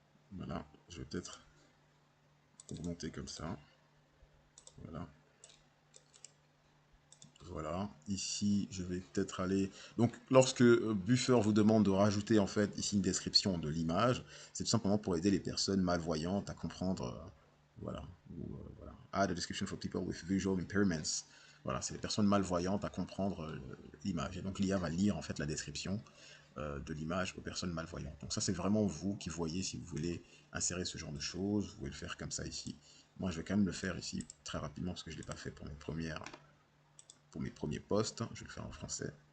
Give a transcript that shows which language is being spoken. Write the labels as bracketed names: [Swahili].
[French] Voilà, je vais peut-être augmenter comme ça. Voilà. Voilà, ici je vais peut-être aller... Donc lorsque Buffer vous demande de rajouter en fait ici une description de l'image, c'est tout simplement pour aider les personnes malvoyantes à comprendre, voilà, voilà. [English] Add a description for people with visual impairments. [French] Voilà, c'est les personnes malvoyantes à comprendre l'image. Et donc l'IA va lire en fait la description de l'image aux personnes malvoyantes. Donc ça c'est vraiment vous qui voyez si vous voulez insérer ce genre de choses, vous pouvez le faire comme ça ici. Moi je vais quand même le faire ici très rapidement parce que je ne l'ai pas fait pour mes premiers posts. Je vais le faire en français.